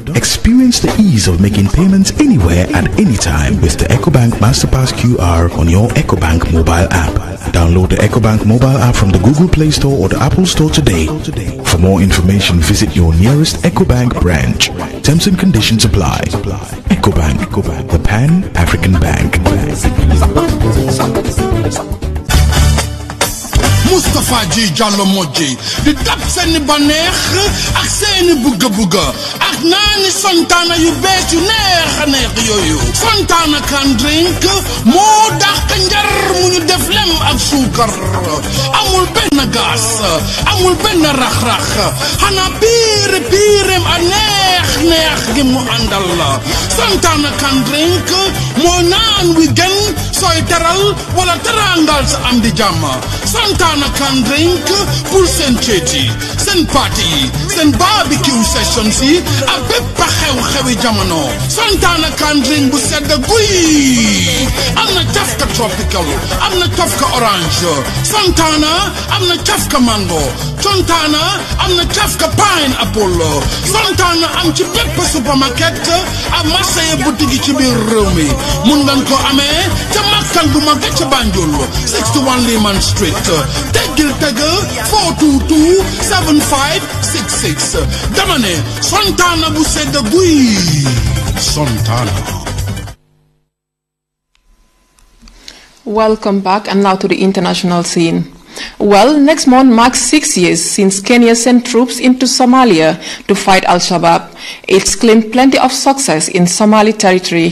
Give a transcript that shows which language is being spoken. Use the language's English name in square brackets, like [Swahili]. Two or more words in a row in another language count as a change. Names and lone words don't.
[English] Experience the ease of making payments anywhere at any time with the EcoBank MasterPass QR on your EcoBank mobile app. Download the EcoBank mobile app from the Google Play Store or the Apple Store today. For more information, visit your nearest EcoBank branch. Terms and conditions apply. EcoBank, the Pan-African Bank. [Wolof] Moustapha Ji Jallo Moji di dab seeni baneex ak seeni bugga ak naani Santana yu bees yu neex a neex yooyu Santana can drink moo dàq njar mu ñu def lem ak suukar amul benn gaas amul benn rax-rax xanaa piireem a neex gi mu àndal la Santana can drink moo naan wi gën sooy teral wala terangal sa am di jàmm Santana can drink pour seen ceeti seen party yi seen barbecue sessions yi ak bépp xew-xewi jamono Santana can drink bu sedd guy am na cafka tropical am na cafka orange Santana am na cafka mango Santana am na cafka pineapple Santana am ci bépp supermarket ak marché boutique yi ci biir réew mi mun ngeen ko amee ca makkal bu mag ca Banjul 61 Lehman Street teggil tegg 422 7566 dama ne Santana bu sedd guy Santana. [English] Welcome back, and now to the international scene. Well, next month marks 6 years since Kenya sent troops into Somalia to fight Al-Shabaab. It's claimed plenty of success in Somali territory.